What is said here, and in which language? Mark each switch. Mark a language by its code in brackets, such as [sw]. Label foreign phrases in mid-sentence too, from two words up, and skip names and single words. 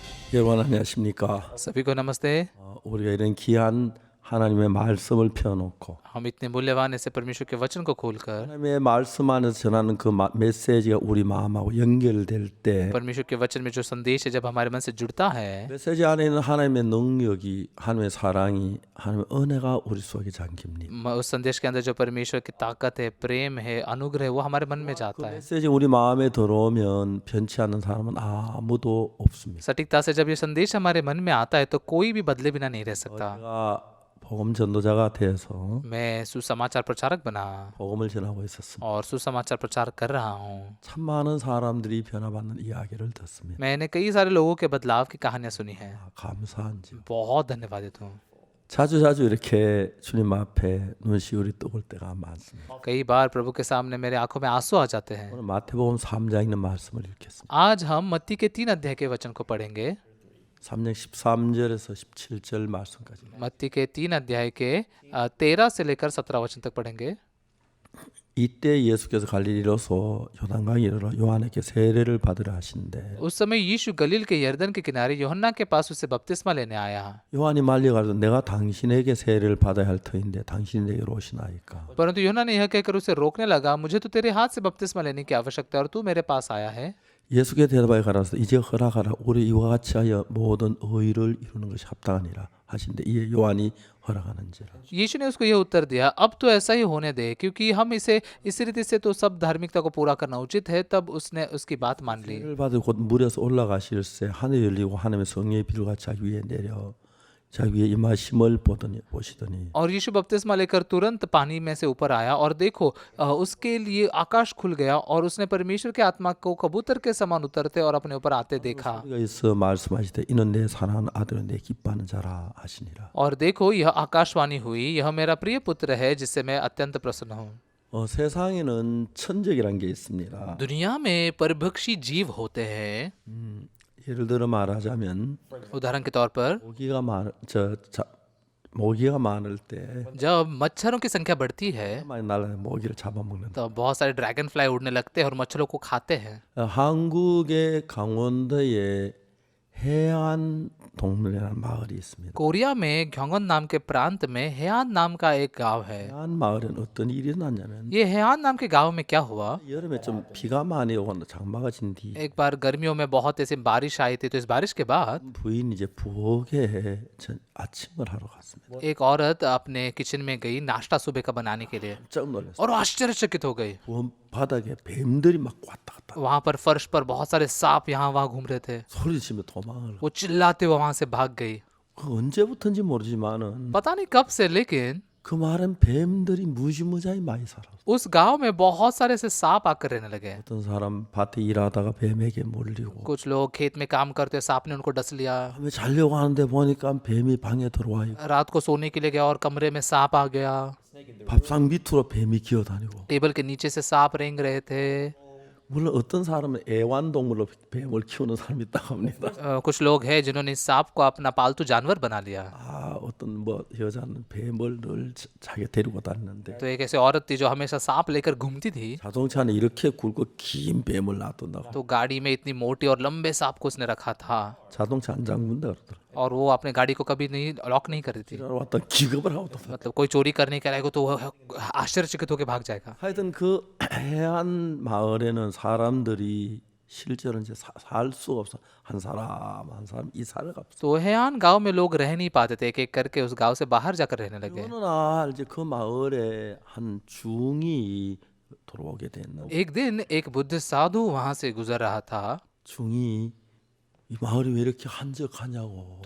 [ko] 여러분 안녕하십니까? [hi] सभी को नमस्ते। [ko] 우리가 이런 귀한 하나님의 말씀을 펴놓고 [hi] हम इतने मूल्यवान ऐसे परमेश्वर के वचन को खोलकर [ko] 하나님의 말씀 안에서 전하는 그 메시지가 우리 마음하고 연결될 때 [hi] परमेश्वर के वचन में जो संदेश है जब हमारे मन से जुड़ता है, [ko] 메시지 안에 있는 하나님의 능력이 하나님의 사랑이 하나님의 은혜가 우리 속에 잠깁니다. [hi] उस संदेश के अंदर जो परमेश्वर की ताकत है, प्रेम है, अनुग्रह है, वो हमारे मन में [ko] 그 [hi] जाता है। [ko] 메시지 우리 마음에 들어오면 변치 않는 사람은 아무도 없습니다. [hi] सटीकता से जब ये संदेश हमारे मन में आता है तो कोई भी बदले बिना नहीं रह सकता। [ko] 제가 복음 전도자가 되어서 [hi] मैं सुसमाचार प्रचारक बना [ko] 복음을 전하고 있었습니다. [hi] और सुसमाचार प्रचार कर रहा हूँ। [ko] 참 많은 사람들이 변화받는 이야기를 듣습니다. [hi] मैंने कई सारे लोगों के बदलाव की कहानियां सुनी है। [ko] 감사한지. [hi] बहुत धन्यवादित हूँ। [ko] 자주 이렇게 주님 앞에 눈시울이 뜨거울 때가 많습니다. [hi] कई बार प्रभु के सामने मेरे आंखों में आंसू आ जाते हैं। [ko] 오늘 마태복음 3장 있는 말씀을 읽겠습니다. [hi] आज हम मत्ती के 3 अध्याय के वचन को पढ़ेंगे। [ko] 3장 13절에서 17절 말씀까지. [hi] मत्ती के 3 अध्याय के 13 से लेकर 17 वचन तक पढ़ेंगे। [ko] 이때 예수께서 갈릴리로서 요단강에 이르러 요한에게 세례를 받으라 하신대. [hi] उस समय यीशु गलील के यरदन के किनारे यूहन्ना के पास उससे बपतिस्मा लेने आया। [ko] 요한이 말려가지고 내가 당신에게 세례를 받아야 할 터인데 당신이 내게로 오시나이까. [hi] परंतु यूहन्ना ने यह कहकर उसे रोकने लगा, मुझे तो तेरे हाथ से बपतिस्मा लेने की आवश्यकता है और तू मेरे पास आया है। [ko] 예수께 대답하여 가라사 이제 허락하라 우리 이와 같이 하여 모든 의를 이루는 것이 합당하니라 하신대. 이에 요한이 허락하는지라. [hi] यीशु ने उसको यह उत्तर दिया, अब तो ऐसा ही होने दे, क्योंकि हम इस रीति से तो सब धार्मिकता को पूरा करना उचित है। तब उसने उसकी बात मान ली। [ko] 세례를 받을 곧 물에서 올라가실새 하늘이 열리고 하나님의 성령의 비루가 자기 위에 내려 자기 위에 임하심을 보시더니 [hi] और यीशु बपतिस्मा लेकर तुरंत पानी में से ऊपर आया और देखो उसके लिए आकाश खुल गया और उसने परमेश्वर के आत्मा को कबूतर के समान उतरते और अपने ऊपर आते देखा। [ko] 소리가 있어 말씀하시되 이는 내 사랑하는 아들은 내 기뻐하는 자라 하시니라. [hi] और देखो यह आकाशवाणी हुई, यह मेरा प्रिय पुत्र है जिससे मैं अत्यंत प्रसन्न हूँ। [ko] 세상에는 천적이란 게 있습니다. [hi] दुनिया में परभक्षी जीव होते हैं। [ko] 예를 들어 말하자면 [hi] उदाहरण के तौर पर [ko] 모기가 많을 때 [hi] जब मच्छरों की संख्या बढ़ती है [ko] 많이 날아요. 모기를 잡아먹는. [hi] तो बहुत सारे ड्रैगन फ्लाई उड़ने लगते हैं और मच्छरों को खाते हैं। [ko] 한국의 강원도에 해안 동물이라는 마을이 있습니다. [hi] कोरिया में ग्योंगन नाम के प्रांत में हेयान नाम का एक गांव है। [ko] 해안 마을엔 어떤 일이 일어났냐면 [hi] ये हेयान नाम के गांव में क्या हुआ, [ko] 여름에 좀 비가 많이 오고 장마가 진 뒤 [hi] एक बार गर्मियों में बहुत ऐसी बारिश आई थी, तो इस बारिश के बाद [ko] 부인이 이제 부엌에 아침을 하러 갔습니다. [hi] एक औरत अपने किचन में गई नाश्ता सुबह का बनाने के लिए [ko] 깜짝 놀랐어요. [hi] और आश्चर्यचकित हो गई। [ko] 부엌 바닥에 뱀들이 막 왔다 갔다 [hi] वहां पर फर्श पर बहुत सारे सांप यहाँ वहां घूम रहे थे। [ko] 소리치며 도망을. [hi] वो चिल्लाते हुए वहां से भाग गई। [ko] 그 언제부터인지 모르지만은 [hi] पता नहीं कब से, लेकिन [ko] 그 마을엔 뱀들이 무지무지하게 많이 살아. [hi] उस गांव में बहुत सारे ऐसे सांप आकर रहने लगे। [ko] 어떤 사람 밭에 일하다가 뱀에게 물리고 [hi] कुछ लोग खेत में काम करते सांप ने उनको डस लिया। [ko] 밤에 자려고 하는데 보니까 뱀이 방에 들어와 있고 [hi] रात को सोने के लिए गया और कमरे में सांप आ गया। [ko] 밥상 밑으로 뱀이 기어다니고. [hi] टेबल के नीचे से सांप रेंग रहे थे। [ko] 물론 어떤 사람은 애완동물로 뱀을 키우는 사람이 있다고 합니다. [hi] कुछ लोग हैं जिन्होंने इस सांप को अपना पालतू जानवर बना लिया। [ko] 어떤 뭐 여자는 뱀을 늘 자기 데리고 다니는데 [hi] तो एक ऐसी औरत थी जो हमेशा सांप लेकर घूमती थी। [ko] 자동차 안에 이렇게 굵고 긴 뱀을 놔둔다고. [hi] तो गाड़ी में इतनी मोटी और लंबे सांप को उसने रखा था [ko] 자동차 안 잠근다 그러더라고요. [hi] और वो अपने गाड़ी को कभी नहीं लॉक नहीं करती थी। [ko] 왔다 기겁을 하고 또. [hi] मतलब कोई चोरी करने के आएगा तो वो आश्चर्यचकित होकर भाग जाएगा। [ko] 하여튼 그 해안 마을에는 사람들이 실제로 이제 살 수가 없어. 한 사람 이사를 갔어. [hi] तो हेयान गांव में लोग रह नहीं पाते थे, एक एक करके उस गांव से बाहर जाकर रहने लगे। [ko] 어느 날 이제 그 마을에 한 중이 들어오게 됐는데 [hi] एक दिन एक बुद्ध साधु वहां से गुजर रहा था। [ko] 중이 이 마을이 왜 이렇게 한적하냐고.